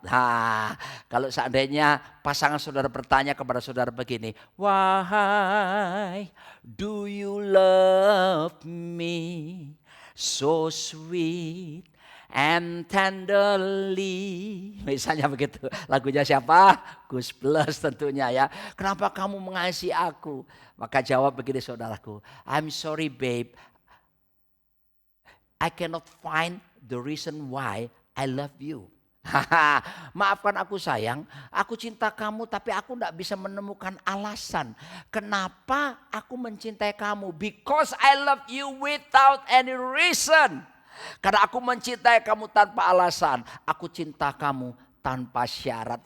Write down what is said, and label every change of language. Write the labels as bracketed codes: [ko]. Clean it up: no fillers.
[id] Nah kalau seandainya pasangan saudara bertanya kepada saudara begini, [en] why do you love me so sweet and tenderly, [id] misalnya begitu. Lagunya siapa? Gus Plus tentunya ya. Kenapa kamu mengasihi aku? Maka jawab begini saudaraku, [en] I'm sorry babe, I cannot find the reason why I love you. [id] Maafkan aku sayang, aku cinta kamu tapi aku tidak bisa menemukan alasan. Kenapa aku mencintai kamu? [en] Because I love you without any reason. [id] Karena aku mencintai kamu tanpa alasan. Aku cinta kamu tanpa syarat.